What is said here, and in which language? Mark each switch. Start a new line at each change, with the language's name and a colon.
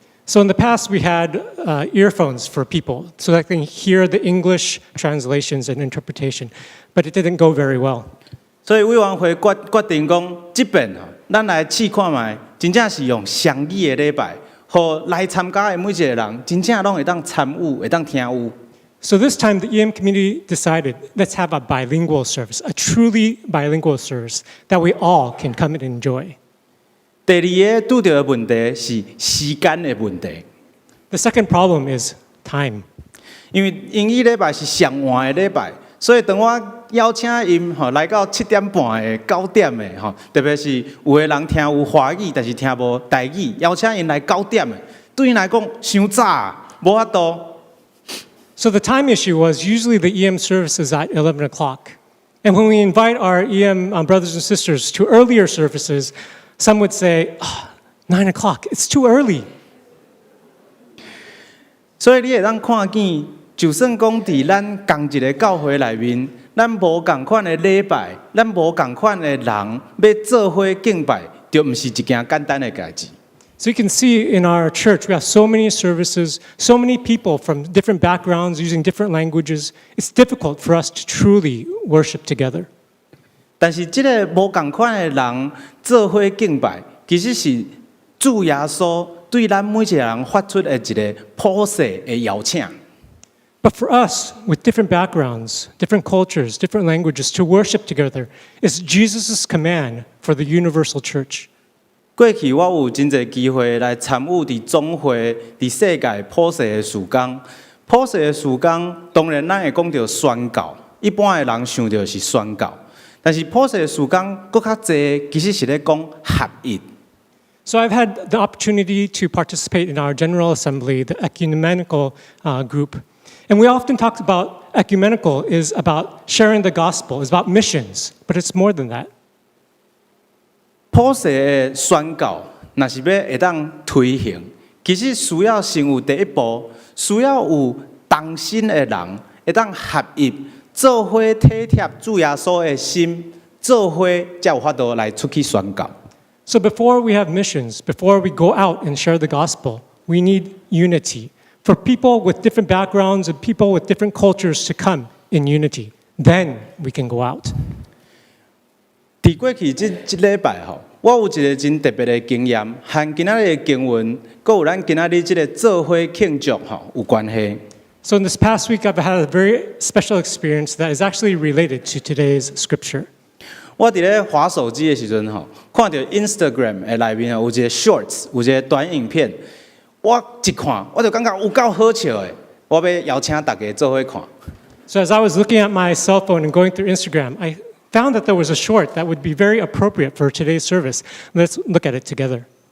English: So in the past, we had earphones for people so that they can hear the English translations and interpretation, but it didn't go very well.
Min Nan Chinese: 所以委员会决定讲，这边咱来试看卖，真正是用双语的礼拜，互来参加的每一个人，真正拢会当参与，会当听有。
English: So this time, the EM community decided, let's have a bilingual service, a truly bilingual service that we all can come and enjoy.
Min Nan Chinese: 第2个拄到的问题是时间的问题，
English: The second problem is time.
Min Nan Chinese: 因为英语礼拜是上晚的礼拜，所以当我邀请因来到7点半的、9点的特别是有的人听有华语，但是听无台语，邀请因来9点的，对因来讲伤早，无法度。
English: So the time issue was usually the EM service is at 11 o'clock. And when we invite our EM brothers and sisters to earlier services, some would say, 9 o'clock, it's too early.
Min Nan Chinese: 所以你会当看见，就算讲伫咱同一个教会内面，咱无共款的礼拜，咱无共款的人要做伙敬拜，就毋是一件简单的代志。
English: So you can see in our church, we have so many services, so many people from different backgrounds using different languages. It's difficult for us to truly worship together.
Min Nan Chinese: 但是这个无共款的人做伙敬拜，其实是主耶稣对咱每一个人发出的一个普世的邀请。
English: But for us, with different backgrounds, different cultures, different languages, to worship together is Jesus' command for the universal church.
Min Nan Chinese: 过去我有真侪机会来参与伫总会、伫世界普世的事工。普世的事工，当然咱会讲到宣教，一般的人想到是宣教，但是普世的事工搁较侪，其实是咧讲合一。
English: So I've had the opportunity to participate in our General Assembly, the ecumenical group. And we often talk about ecumenical is about sharing the gospel, is about missions, but it's more than that.
Min Nan Chinese: 普世的宣教，若是要会当推行，其实需要先有第一步，需要有同心的人会当合一，做伙体贴主耶稣的心，做伙才有法度来出去宣教。
English: So before we have missions, before we go out and share the gospel, we need unity. For people with different backgrounds and people with different cultures to come in unity. Then we can go out.
Min Nan Chinese: 伫过去这礼拜我有一个真特别的经验，和今仔日的经文，佮有咱今仔日这个做伙庆祝有关系。
English: So in this past week, I've had a very special experience that is actually related to today's scripture.
Min Nan Chinese: 我伫咧滑手机的时阵看到 Instagram 的内面有一个 Shorts， 有一个短影片，我一看我就感觉有够好笑的，我要邀请大家做伙看。
English: So as I was looking at my cell phone and going through Instagram, I found that there was a short that would be very appropriate for today's service. Let's look at it together.